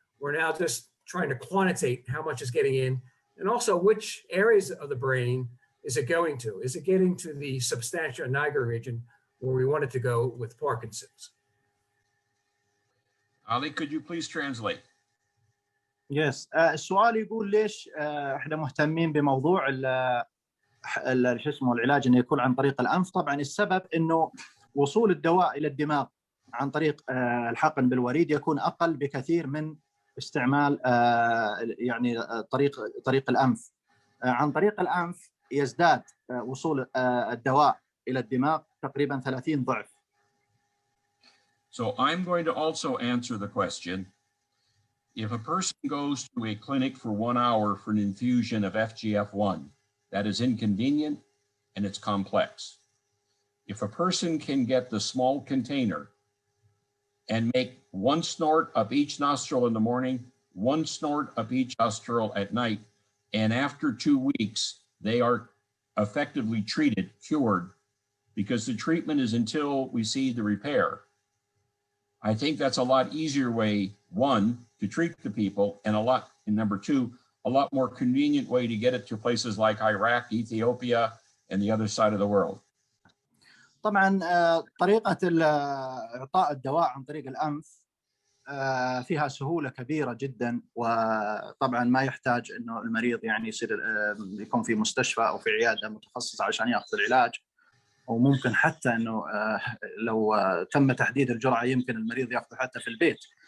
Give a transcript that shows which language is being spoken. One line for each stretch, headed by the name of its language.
English: We're now just trying to quantitate how much is getting in, and also which areas of the brain is it going to? Is it getting to the substantia nigra region where we want it to go with Parkinson's? Ali, could you please translate? Yes.
Arabic: السؤال يقول ليش احنا مهتمين بموضوع شو اسمه العلاج انه يكون عن طريق الانف؟ طبعا السبب انه وصول الدواء الى الدماغ عن طريق الحقن بالوريد يكون اقل بكثير من استعمال يعني طريق الانف. عن طريق الانف يزداد وصول الدواء الى الدماغ تقريبا 30 ضعف.
English: So I'm going to also answer the question. If a person goes to a clinic for 1 hour for an infusion of FGF1, that is inconvenient and it's complex. If a person can get the small container and make 1 snort up each nostril in the morning, 1 snort up each nostril at night, and after 2 weeks, they are effectively treated, cured, because the treatment is until we see the repair. I think that's a lot easier way, 1, to treat the people, and number 2, a lot more convenient way to get it to places like Iraq, Ethiopia, and the other side of the world.
Arabic: طبعا طريقة إعطاء الدواء عن طريق الأنف فيها سهولة كبيرة جدا، وطبعا ما يحتاج إنه المريض يعني يكون في مستشفى أو في عيادة متخصصة عشان يأخذ العلاج، وممكن حتى إنه لو تم تحديد الجرعة يمكن المريض يأخذه حتى في البيت.